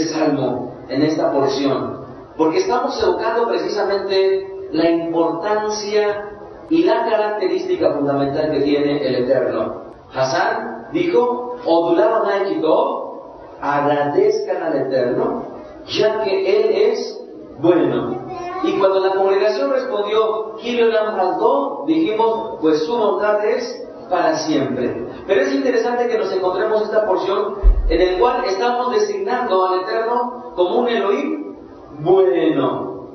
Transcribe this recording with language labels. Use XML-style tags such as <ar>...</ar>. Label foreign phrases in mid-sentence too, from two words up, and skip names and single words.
<es>salmo en esta porción, porque estamos evocando precisamente la importancia y la característica fundamental que tiene el Eterno. Hazán dijo:</es> <he>Odulam Adonai ki tov,</he> <es>agradezcan al Eterno, ya que Él es bueno. Y cuando la congregación respondió,</es> <he>Ki Olam Hasdo,</he> <es>dijimos, pues su bondad es para siempre. Pero es interesante que nos encontremos esta porción en el cual estamos designando al Eterno como un Elohim bueno.</es>